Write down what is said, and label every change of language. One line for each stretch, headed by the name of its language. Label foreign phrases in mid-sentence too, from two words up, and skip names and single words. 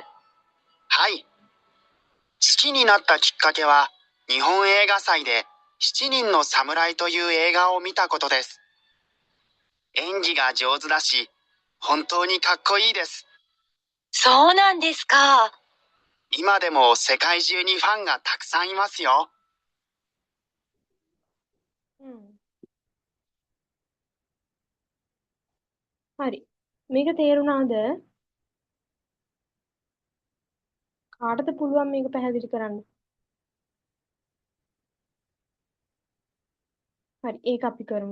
Japanese: はい。好きになったきっかけは、日本映画祭で七人の侍という映画を見たことです。演技が上手だし、本当にかっこいいです。そうなんですか。今でも世界中にファンがたくさんいますよ。
Sinhala: හරි. මේක තේරුණාද? කාටද පුළුවන් මේක පැහැදිලි කරන්න? හරි. ඒක අපි කරමු.